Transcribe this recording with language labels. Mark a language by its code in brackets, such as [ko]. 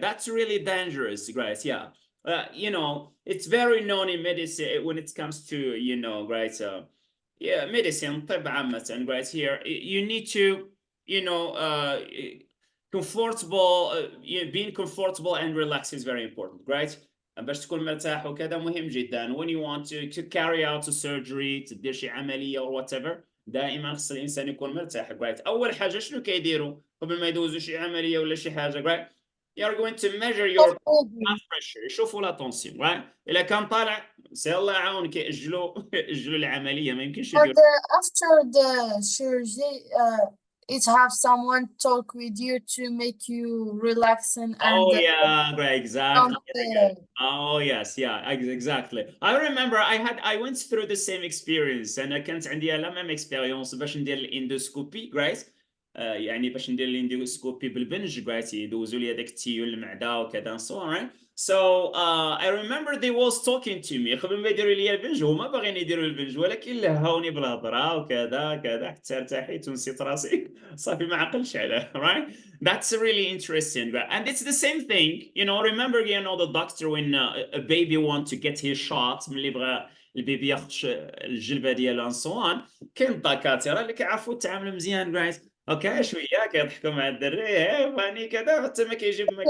[en] That's really dangerous, Grace. Yeah. You know, it's very known in medicine when it comes to, you know, right? Yeah, medicine, [ar] طب عامة, [en] right here. You need to, you know, comfortable, being comfortable and relaxed is very important, right? [ar] باش تكون مرتاح وكذا مهم جدا. [en] When you want to carry out a surgery, [ar] تدير شي عملية [en] or whatever, [ar] دائما خص الانسان يكون مرتاح, [en] right? [ar] اول حاجه شنو كيديروا قبل ما يدوزوا شي عمليه ولا شي حاجه, right? [en] You are going to measure your blood pressure. [ar] يشوفوا لا تونسيون, right? الا كان طالع سي الله يعاونك ياجلوا العمليه, ما يمكنش يديروا. [en] After the surgery, it have someone talk with you to make you relax and Oh yeah, right, exactly. don't, Oh yes, yeah, exactly. I remember I went through the same experience. [ar] انا كانت عندي [fr] la même expérience [ar] باش ندير الاندوسكوبي right. يعني باش ندير الاندوسكوبي بالبنج right يدوزوا لي هذاك التيول المعده وكذا [en] so on [ar] right. [en] So I remember they was talking to me [ar] قبل ما يديروا لي البنج هما باغيين يديروا البنج ولكن لهوني بالهضره وكذا كذا حتى ارتحيت ونسيت راسي صافي ما عقلش عليه right. [en] That's really interesting. And it's the same thing, you know, remember, you know, the doctor when a baby want to get his shot [ar] ملي بغى البيبي ياخذ الجلبه ديالو [en] and so on [ar] كاين الدكاتره اللي كيعرفوا التعامل مزيان [en] right. [ar] اوكي شويه كيضحكوا مع الدري فاني كذا حتى ما كيجيب ما كي